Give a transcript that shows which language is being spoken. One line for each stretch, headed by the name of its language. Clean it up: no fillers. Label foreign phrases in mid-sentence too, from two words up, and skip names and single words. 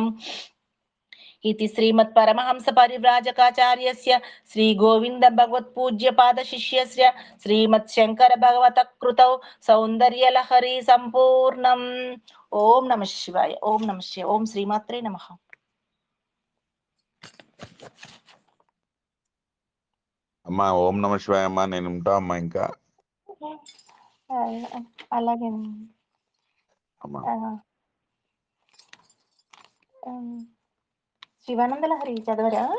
Sanskrit: इति श्रीमत् परमहंस परिव्राजकाचार्यस्य श्री गोविन्द भगवत्पूज्यपाद शिष्यस्य श्रीमत् शंकर भगवत कृतौ सौन्दर्यलहरी सम्पूर्णम्. ओम नमः शिवाय. ओम नमः शिवाय. ओम श्रीमात्रे नमः.
Telugu: అమ్మా
Sanskrit: ఓం నమ శివాయ
Telugu: అమ్మా. నేను ఉంటా అమ్మా. ఇంకా అలాగే అమ్మా. శివానంద లహరి చదవరా?